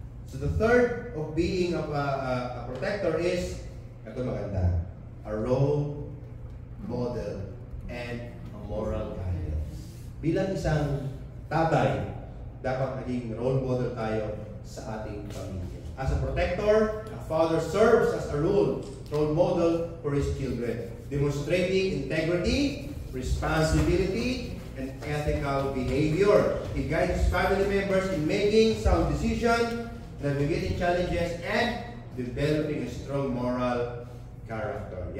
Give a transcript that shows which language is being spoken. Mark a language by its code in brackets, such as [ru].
[en] So the third of being a protector is, [tl] ito maganda, [en] a role model and a moral guidance. [tl] Bilang isang tatay, dapat naging role model tayo sa ating pamilya. [en] As a protector, a father serves as a role model for his children, demonstrating integrity, responsibility, and ethical behavior. He guides his family members in making sound decisions, navigating challenges, and developing a strong moral character.